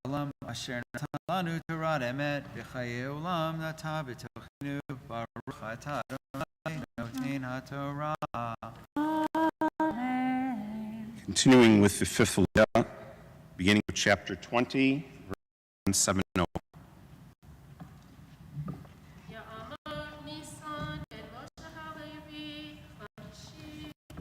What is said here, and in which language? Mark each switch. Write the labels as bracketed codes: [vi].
[he] העולם אשר נתן לנו תורת אמת וחיי עולם נטע בתוכנו ברוך אתה אדוני נותן התורה. [en] Continuing with the fifth Aliyah, beginning with chapter 20, verse 70. [he] יעמוד ניסן את משה הלוי חמישי.